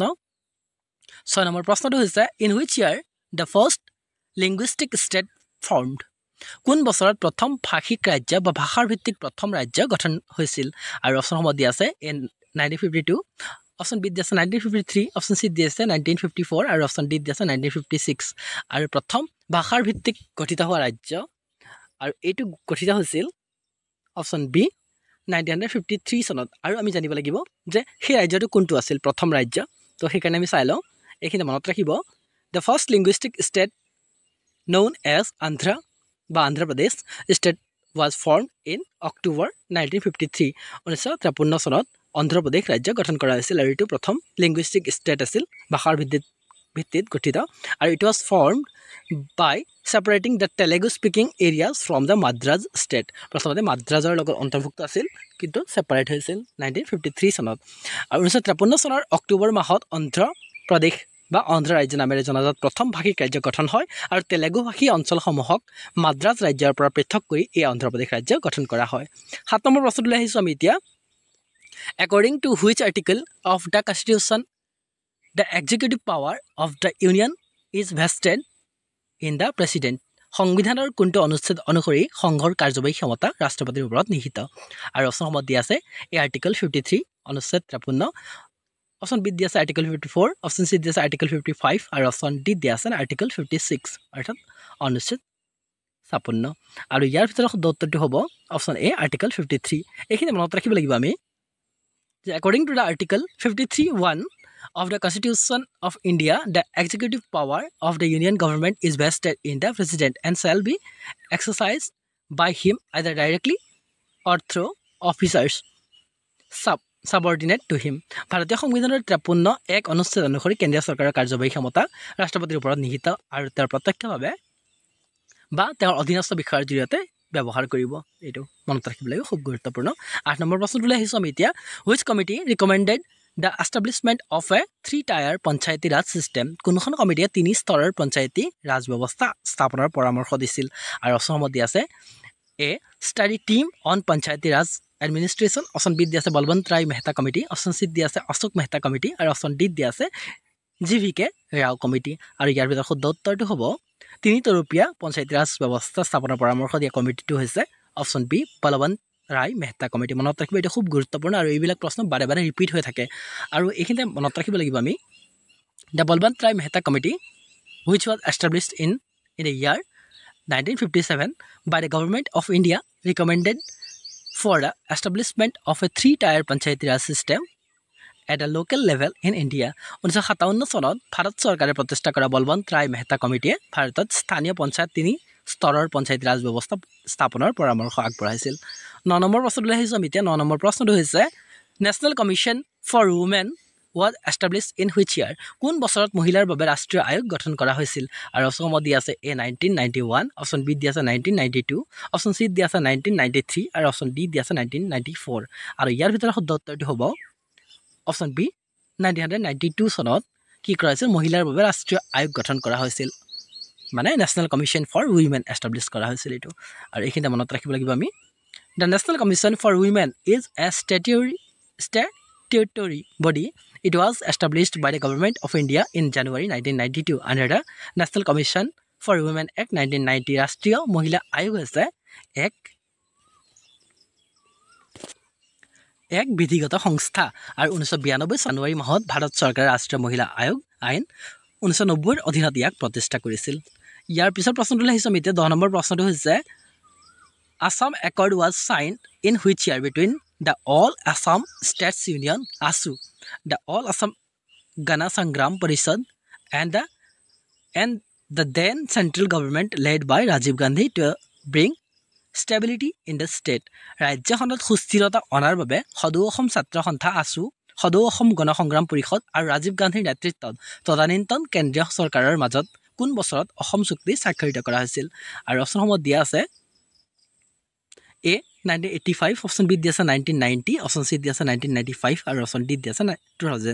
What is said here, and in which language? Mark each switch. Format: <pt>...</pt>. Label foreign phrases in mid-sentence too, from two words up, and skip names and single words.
<as>প্ৰশ্নটো হৈছে</as> <en>in which year the first linguistic state formed</en> <as>কোন বছৰত প্ৰথম ভাষিক ৰাজ্য বা ভাষাৰ ভিত্তিক প্ৰথম ৰাজ্য গঠন হৈছিল আৰু অপচনসমূহ দিয়া আছে 1952 অপচন বি দিয়া আছে 1953 অপচন সি দিয়া আছে 1954 আৰু অপচন ডি দিয়া আছে 1956 আৰু প্ৰথম ভাষাৰ ভিত্তিক গঠিত হোৱা ৰাজ্য আৰু এইটো গঠিত হৈছিল অপচন বি 1953 চনত আৰু আমি জানিব লাগিব যে সেই ৰাজ্যটো কোনটো আছিল প্ৰথম ৰাজ্য তো সেইকাৰণে আমি চাই লওঁ এইখিনি মনত ৰাখিব</as> <en>The first linguistic state known as Andhra Pradesh state was formed in October 1953</en> <as>1953 চনত অন্ধ্ৰ প্ৰদেশ ৰাজ্য গঠন কৰা হৈছিল আৰু এইটো প্ৰথম লিংগুইষ্টিক ষ্টেট আছিল ভাষাৰ ভিত্তিত গঠিত আৰু ইট</as> <en>was formed by separating the Telugu speaking areas from the Madras state</en> <as>প্ৰথমতে মাদ্ৰাজৰ লগত অন্তৰ্ভুক্ত আছিল কিন্তু সেপাৰেট হৈছিল 1953 চনত আৰু 1953 চনৰ অক্টোবৰ মাহত অন্ধ্ৰ প্ৰদেশ বা অন্ধ্ৰ ৰাজ্য নামেৰে জনাজাত প্ৰথম ভাষিক ৰাজ্য গঠন হয় আৰু তেলেগু ভাষী অঞ্চলসমূহক মাদ্ৰাজ ৰাজ্যৰ পৰা পৃথক কৰি এই অন্ধ্ৰ প্ৰদেশ ৰাজ্য গঠন কৰা হয় 7 নম্বৰ প্ৰশ্নটোলৈ আহিছোঁ আমি এতিয়া</as> <en>According to which article of the Constitution the executive power of the Union is vested in the President</en> <as>সংবিধানৰ কোনটো অনুচ্ছেদ অনুসৰি সংঘৰ কাৰ্যবাহী ক্ষমতা ৰাষ্ট্ৰপতিৰ ওপৰত নিহিত আৰু অপচনসমূহ দিয়া আছে এই আৰ্টিকল 53 অনুচ্ছেদ 53 অপচন বি দিয়া আছে আৰ্টিকল 54 অপচন সি দিয়া আছে আৰ্টিকল 55 আৰু অপচন ডি দিয়া আছে আৰ্টিকল 56 অৰ্থাৎ অনুচ্ছেদ 56 আৰু ইয়াৰ ভিতৰত শুদ্ধ উত্তৰটো হ'ব অপচন এ আৰ্টিকল 53 এইখিনি মনত ৰাখিব লাগিব আমি যে</as> <en>according to the article 53(1) of the Constitution of India the executive power of the union government is vested in the president and shall be exercised by him either directly or through officers subordinate to him</en> <as>ভাৰতীয় সংবিধানৰ 53(1) অনুচ্ছেদ অনুসৰি কেন্দ্ৰীয় চৰকাৰৰ কাৰ্যবাহী ক্ষমতা ৰাষ্ট্ৰপতিৰ ওপৰত নিহিত আৰু তেওঁৰ প্ৰত্যক্ষভাৱে বা তেওঁৰ অধীনস্থ বিষয়ৰ জৰিয়তে ব্যৱহাৰ কৰিব এইটো মনত ৰাখিব লাগিব খুব গুৰুত্বপূৰ্ণ 8 নম্বৰ প্ৰশ্নটোলৈ আহিছোঁ আমি এতিয়া</as> <en>which committee recommended the establishment of a 3-tier</en> <as>পঞ্চায়তী ৰাজ system কোনখন কমিটিয়ে 3 স্তৰৰ পঞ্চায়তী ৰাজ ব্যৱস্থা স্থাপনৰ পৰামৰ্শ দিছিল আৰু অপচনসমূহ দিয়া আছে</as> <en>A study team on Panchayati Raj</en> <as>এডমিনিষ্ট্ৰেশ্যন, অপশ্যন বিত দিয়া আছে বলৱন্ত ৰায় মেহতা কমিটি, অপশ্যন চিত দিয়া আছে অশোক মেহতা কমিটি আৰু অপশ্যন ডিত দিয়া আছে GVK ৰাও কমিটি। আৰু ইয়াৰ ভিতৰত শুদ্ধ উত্তৰটো হ'ব তিনিতৰপীয়া পঞ্চায়তী ৰাজ ব্যৱস্থা স্থাপনৰ পৰামৰ্শ দিয়া কমিটিটো হৈছে অপশ্যন বি বলৱন্ত ৰায় মেহতা কমিটি। মনত ৰাখিব, এইটো খুব গুৰুত্বপূৰ্ণ আৰু এইবিলাক প্ৰশ্ন বাৰে বাৰে ৰিপিট হৈ থাকে। আৰু এইখিনিতে মনত ৰাখিব লাগিব আমি</as> <en>দ্য বলৱন্ত ৰায় মেহতা কমিটি which was established in the year 1957 by the government of India recommended for the establishment of a 3-tier Panchayati Raj system at a local level in India.</en> <as>1957 চনত ভাৰত চৰকাৰে প্ৰতিষ্ঠা কৰা বলৱন্ত ৰায় মেহতা কমিটিয়ে ভাৰতত স্থানীয় পঞ্চায়ত 3 স্তৰৰ পঞ্চায়তী ৰাজ ব্যৱস্থা স্থাপনৰ পৰামৰ্শ আগবঢ়াইছিল। 9 নম্বৰ প্ৰশ্নলৈ আহিছোঁ আমি এতিয়া। 9 নম্বৰ প্ৰশ্নটো হৈছে</as> <en>National Commission for Women was established in which year?</en> <as>কোন বছৰত মহিলাৰ বাবে ৰাষ্ট্ৰীয় আয়োগ গঠন কৰা হৈছিল? আৰু অপশ্যন দিয়া আছে A 1991, অপশ্যন বি দিয়া আছে 1992, অপশ্যন চি দিয়া আছে 1993 আৰু অপশ্যন ডি দিয়া আছে 1994। আৰু ইয়াৰ ভিতৰত শুদ্ধ উত্তৰটো হ'ব অপশ্যন বি 1992 চনত কি কৰা হৈছিল? মহিলাৰ বাবে ৰাষ্ট্ৰীয় আয়োগ গঠন কৰা হৈছিল, মানে</as> <en>National Commission for Women establish</en> <as>কৰা হৈছিল এইটো। আৰু এইখিনিতে মনত ৰাখিব লাগিব আমি</as> <en>The National Commission for Women is a statutory body. It was established by the Government of India in January 1992 under the National Commission for Women Act 1990.</en> <as>ৰাষ্ট্ৰীয় মহিলা আয়োগ হৈছে এক বিধিগত সংস্থা। আৰু 1992 জানুৱাৰী মাহত ভাৰত চৰকাৰে ৰাষ্ট্ৰীয় মহিলা আয়োগ আইন 1990ৰ অধীনত ইয়াক প্ৰতিষ্ঠা কৰিছিল। ইয়াৰ পিছৰ প্ৰশ্নটোলৈ আহিছোঁ আমি এতিয়া। 10 নম্বৰ প্ৰশ্নটো হৈছে</as> <en>Assam Accord was signed in which year between the All Assam States Union (ASU), the All Assam Gana Sangram Parishad, and the then central government led by Rajiv Gandhi to bring stability in the state.</en> <as>ৰাজ্যখনত সুস্থিৰতা অনাৰ বাবে সদৌ অসম ছাত্ৰ সন্থা ASU, সদৌ অসম গণ সংগ্ৰাম পৰিষদ আৰু ৰাজীৱ গান্ধীৰ নেতৃত্বত তদানীন্তন কেন্দ্ৰীয় চৰকাৰৰ মাজত কোন বছৰত অসম চুক্তি স্বাক্ষৰিত কৰা হৈছিল? আৰু অপশ্যনসমূহ দিয়া আছে A 1985, অপশ্যন বি দিয়া আছে 1990, অপশ্যন চি দিয়া আছে 1995 আৰু অপশ্যন ডি দিয়া আছে 2000।</as>